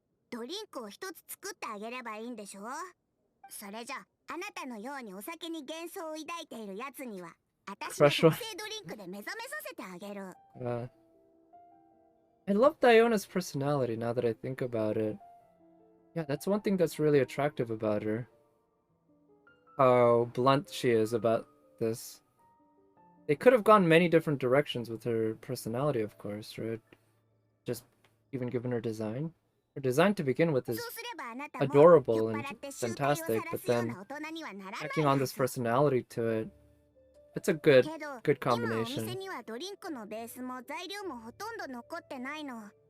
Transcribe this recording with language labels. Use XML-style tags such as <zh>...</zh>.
<ja>ドリンクを一つ作ってあげればいいんでしょ。それじゃあなたのようにお酒に幻想を抱いているやつには私の特製ドリンクで目覚めさせてあげる。</ja> <en>I love Diona's personality now that I think about it. Yeah, that's one thing that's really attractive about her. How blunt she is about this. They could have gone many different directions with her personality, of course, right? Just even given her design. Her design to begin with is adorable and fantastic, but then tacking on this personality to it, it's a good combination.</en> <ja>今お店にはドリンクのベースも材料もほとんど残ってないの。</ja>